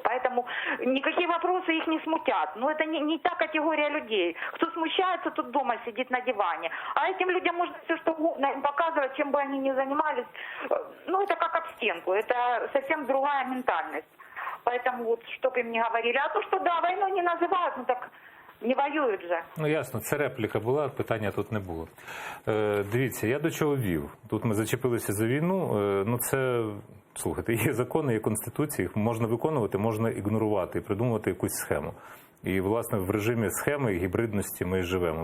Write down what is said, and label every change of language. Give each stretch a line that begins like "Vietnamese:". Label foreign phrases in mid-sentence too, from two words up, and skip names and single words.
Russian: Поэтому никакие вопросы их не смутят. Но это не та категория людей. Кто смущается, тот дома сидит на диване. А этим людям можно все что угодно им показывать, чем бы они ни занимались. Ну, это как об стенку. Это совсем другая ментальность. Поэтому вот, что бы им ни говорили. А то, что да, войну не называют,
Ukrainian: ну так не воюють же. Ну ясно, це репліка була, питання тут не було. Дивіться, я до чого вів. Тут ми зачепилися за війну. Ну це, слухайте, є закони, є конституції, їх можна виконувати, можна ігнорувати і придумувати якусь схему. І, власне, в режимі схеми і гібридності ми живемо.